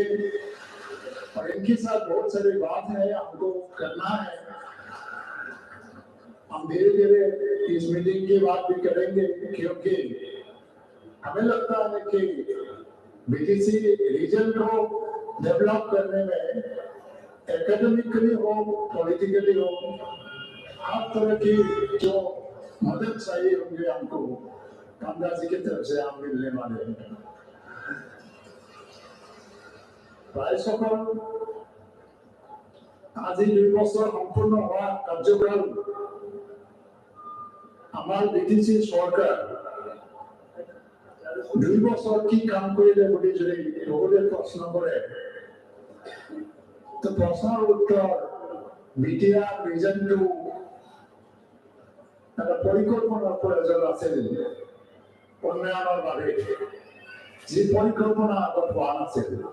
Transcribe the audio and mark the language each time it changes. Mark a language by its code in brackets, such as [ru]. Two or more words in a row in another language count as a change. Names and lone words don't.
[hi] और इनके साथ बहुत सारी बात है हमको करना है, हम धीरे धीरे इस मीटिंग की बात भी करेंगे क्योंकि हमें लगता है कि बीटीसी रीजन को डेवलप करने में एकेडमिकली हो, पॉलिटिकली हो, हर तरह की जो मदद चाहिए होंगे हमको कामराज जी की तरफ से हम मिलने वाले हैं। [as] राइजসকল আজি 2 বছৰ সম্পূৰ্ণ হোৱা কাৰ্যকাল আমাৰ বিটিচি চৰকাৰ 2 বছৰ কি কাম কৰিলে বুলি যদি বহুতে প্ৰশ্ন কৰে তো প্ৰশ্নৰ উত্তৰ বিটিআৰ ভিজনটো এটা পৰিকল্পনাৰ প্ৰয়োজন আছিল উন্নয়নৰ বাবে, যি পৰিকল্পনা আগত হোৱা নাছিল।